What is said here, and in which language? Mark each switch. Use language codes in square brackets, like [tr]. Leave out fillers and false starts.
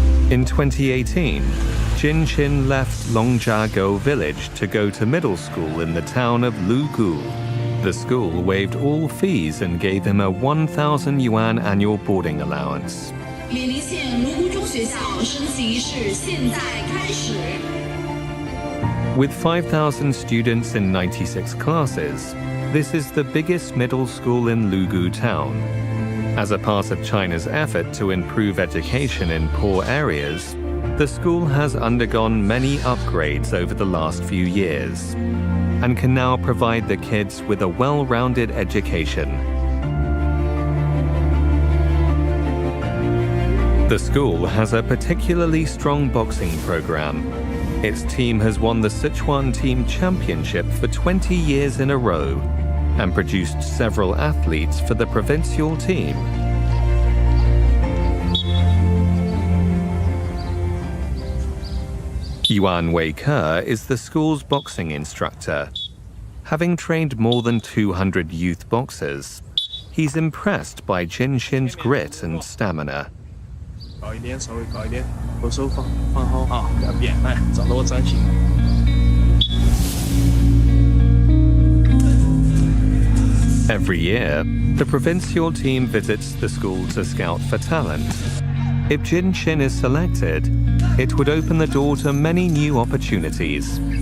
[en] In 2018, Jin Shin left Longjiago village to go to middle school in the town of Lugu. The school waived all fees and gave him a 1,000 yuan annual boarding allowance. [zh] 冕宁县卢沟中学校升旗仪式现在开始。 [en] With 5,000 students in 96 classes, this is the biggest middle school in Lugu town. As a part of China's effort to improve education in poor areas, the school has undergone many upgrades over the last few years and can now provide the kids with a well-rounded education. The school has a particularly strong boxing program. Its team has won the Sichuan Team Championship for 20 years in a row and produced several athletes for the provincial team. Yuan Wei-Ke is the school's boxing instructor. Having trained more than 200 youth boxers, he's impressed by Jin Xin's grit and stamina. [zh] 高一点，稍微高一点，把手放好啊，不要变，来，照着我站起。 [en] Every year, the provincial team visits the school to scout for talent. If Jin Xin is selected, it would open the door to many new opportunities.